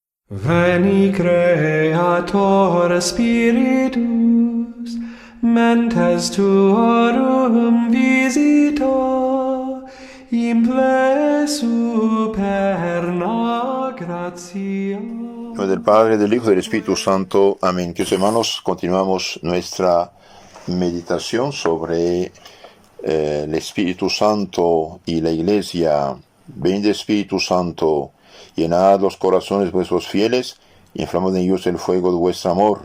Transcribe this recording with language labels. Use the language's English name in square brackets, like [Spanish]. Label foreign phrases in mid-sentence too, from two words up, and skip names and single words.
[Latin] Veni Creator Spiritus, mentes tuorum visita, imple superna gratia. [Spanish] En nombre del Padre, del Hijo y del Espíritu Santo. Amén. Queridos hermanos, continuamos nuestra meditación sobre el Espíritu Santo y la Iglesia. Ven de Espíritu Santo, llenad los corazones de vuestros fieles y inflamad en ellos el fuego de vuestro amor.